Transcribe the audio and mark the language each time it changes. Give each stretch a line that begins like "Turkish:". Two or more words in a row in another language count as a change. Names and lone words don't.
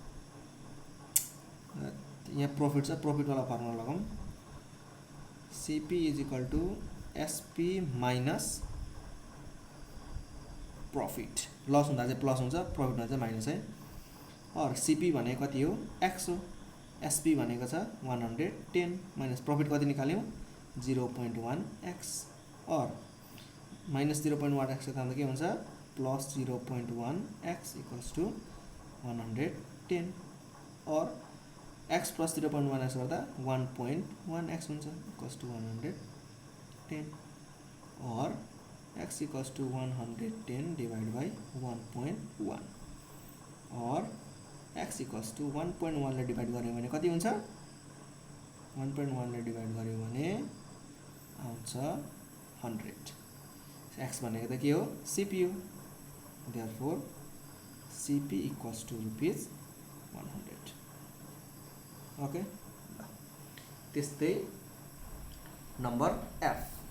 Nepali: यहाँ प्रॉफिट छ प्रॉफिट वाला फर्मुला लगाऊँ
English: CP is equal to SP minus profit
Nepali: लस हुँदा चाहिँ प्लस हुन्छ प्रॉफिट हुँदा चाहिँ माइनस है। और सीपी भनेको कति हो एक्स हो एसपी भनेको छ 110
English: minus profit
Nepali: कति निकाल्यौँ 0.1 एक्स और माइनस 0.1
English: एक्स
Nepali: त के हुन्छ
English: plus 0.1 x equals to 110 और x plus 0.1 x
Nepali: गर्दा 1.1 एक्स हुन्छ
English: equals to 110
Nepali: और
English: x equals to 110 divide by 1.1
Nepali: और
English: x equals to 1.1
Nepali: ले डिवाइड गर्यो भने कति हुन्छ 1.1 ले डिवाइड गर्यो भने आउँछ 100 एक्स भनेको त के हो सीपीयू
English: therefore CP equals to rupees 100.
Nepali: ओके, त्यस्तै नम्बर F.